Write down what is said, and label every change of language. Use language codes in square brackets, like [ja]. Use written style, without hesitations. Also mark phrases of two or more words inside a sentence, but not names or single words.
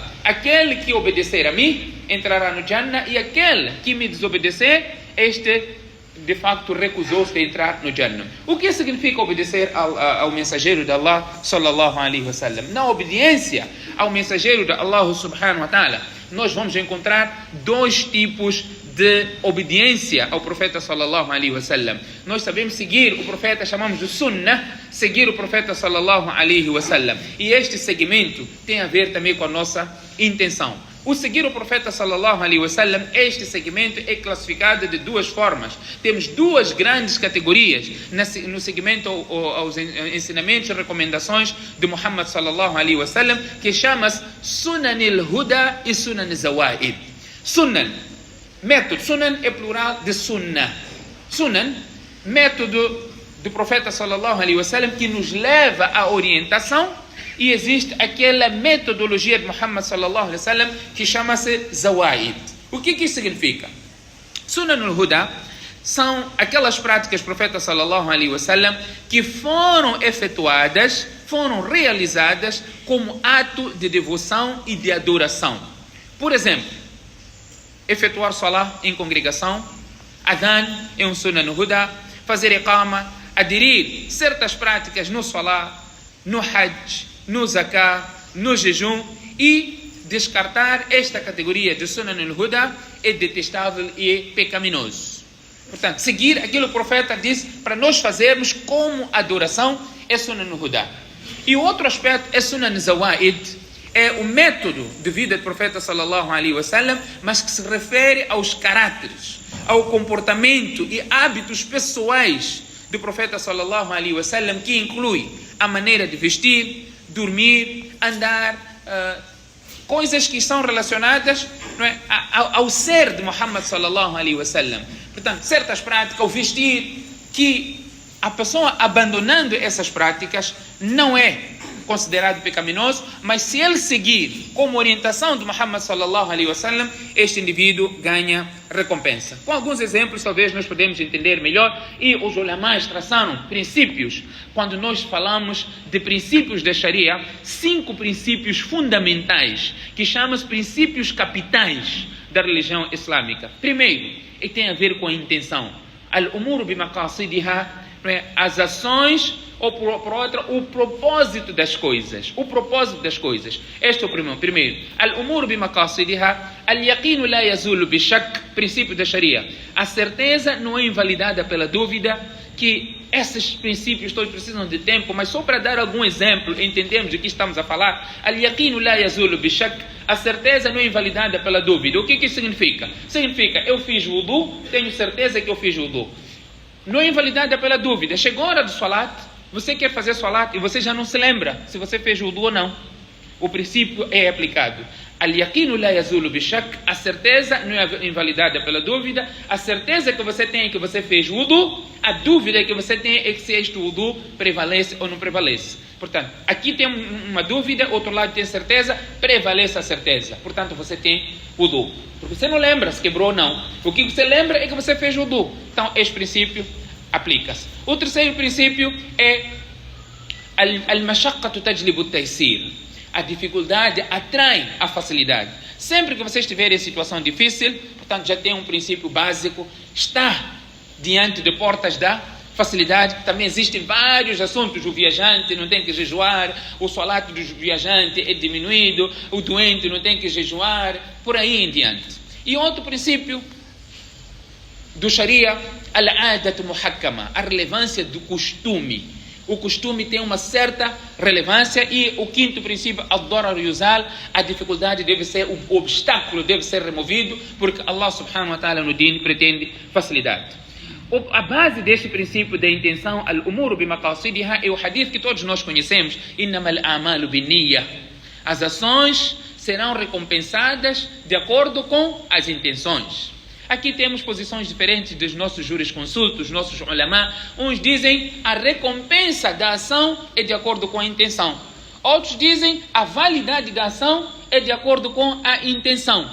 [pt] Aquele que obedecer a mim entrará no Jannah, e aquele que me desobedecer, este de facto recusou-se de entrar no Jannah. O que significa obedecer ao mensageiro de Allah [ar] صلى الله عليه وسلم? [pt] Na obediência ao mensageiro de Allah [ar] سبحانه وتعالى, [pt] nós vamos encontrar dois tipos de obediência ao profeta [ar] صلى الله عليه وسلم. [pt] Nós sabemos seguir o profeta, chamamos de sunnah, seguir o profeta [ar] صلى الله عليه وسلم. [pt] E este segmento tem a ver também com a nossa intenção. O seguir o profeta [ar] صلى الله عليه وسلم, [pt] este segmento é classificado de duas formas. Temos duas grandes categorias no segmento aos ensinamentos e recomendações de Muhammad [ar] صلى الله عليه وسلم, [pt] que chama-se [ar] سنن الهدى [pt] e [ar] سنن الزوائد. [pt] Sunan, método. Sunan é plural de sunnah. Sunan, método do profeta [ar] صلى الله عليه وسلم, [pt] que nos leva à orientação. E existe aquela metodologia de Muhammad [ar] صلى الله عليه وسلم [pt] que chama-se Zawaid. O que isso significa? [ar] سنن الهدى [pt] são aquelas práticas do profeta [ar] صلى الله عليه وسلم [pt] que foram efetuadas, foram realizadas como ato de devoção e de adoração. Por exemplo, efetuar salah em congregação, adhan é um [ar] سنن الهدى, [pt] fazer iqama, aderir certas práticas no salah, no hajj, no zakah, no jejum, e descartar esta categoria de [ar] سنن الهدى [pt] é detestável e é pecaminoso. Portanto, seguir aquilo que o profeta disse para nós fazermos como adoração é [ar] سنن الهدى. [pt] E o outro aspecto é [ar] سنن الزوائد, [pt] é o método de vida do profeta [ar] صلى الله عليه وسلم, [pt] mas que se refere aos caráteres, ao comportamento e hábitos pessoais do profeta [ar] صلى الله عليه وسلم, [pt] que inclui a maneira de vestir, dormir, andar, coisas que são relacionadas, não é, ao ser de Muhammad [ar] صلى الله عليه وسلم. [pt] Portanto, certas práticas, o vestir, que a pessoa abandonando essas práticas não é considerado pecaminoso, mas se ele seguir como orientação de Muhammad [ar] صلى الله عليه وسلم, [pt] este indivíduo ganha recompensa. Com alguns exemplos, talvez nós podemos entender melhor, e os ulamás traçaram princípios. Quando nós falamos de princípios da Sharia, 5 princípios fundamentais, que chamam-se princípios capitais da religião islâmica. Primeiro, e tem a ver com a intenção. [ar] الأمور بمقاصدها, [pt] as ações ou por outra, o propósito das coisas. O propósito das coisas. Este é o primeiro. [ar] الأمور بمقاصدها، اليقين لا يزول بالشك, [pt] princípio da Sharia. A certeza não é invalidada pela dúvida, que esses princípios todos precisam de tempo, mas só para dar algum exemplo, entendemos de que estamos a falar. [ar] اليقين لا يزول بالشك, [pt] a certeza não é invalidada pela dúvida. O que isso significa? Significa, eu fiz wudu, tenho certeza que eu fiz wudu. Não é invalidada pela dúvida. Chegou a hora do salat, você quer fazer salat e você já não se lembra se você fez wudu ou não. O princípio é aplicado. [ar] اليقين لا يزول بالشك, [pt] a certeza não é invalidada pela dúvida. A certeza que você tem é que você fez wudu, a dúvida que você tem é que se este wudu prevalece ou não prevalece. Portanto, aqui tem uma dúvida, outro lado tem certeza, prevalece a certeza. Portanto, você tem wudu. Porque você não lembra se quebrou ou não. O que você lembra é que você fez wudu. Então, este princípio aplica-se. O terceiro princípio é [ar] المشقة تجلب التيسير. [pt] A dificuldade atrai a facilidade. Sempre que você estiver em situação difícil, portanto, já tem um princípio básico, está diante de portas da facilidade. Também existem vários assuntos. O viajante não tem que jejuar, o salat do viajante é diminuído, o doente não tem que jejuar, por aí em diante. E outro princípio do Sharia, [ar] العادة محكمة, [pt] a relevância do costume. O costume tem uma certa relevância. E o quinto princípio, [ar] الضرر يزال, [pt] a dificuldade deve ser, o obstáculo deve ser removido, porque Allah [ar] سبحانه وتعالى [pt] no din pretende facilidade. A base deste princípio da intenção, [ar] الأمور بمقاصدها, [pt] é o hadith que todos nós conhecemos, [ar] إنما الأعمال بالنية. [pt] As ações serão recompensadas de acordo com as intenções. Aqui temos posições diferentes dos nossos jurisconsultos, nossos ulama. Uns dizem a recompensa da ação é de acordo com a intenção. Outros dizem a validade da ação é de acordo com a intenção.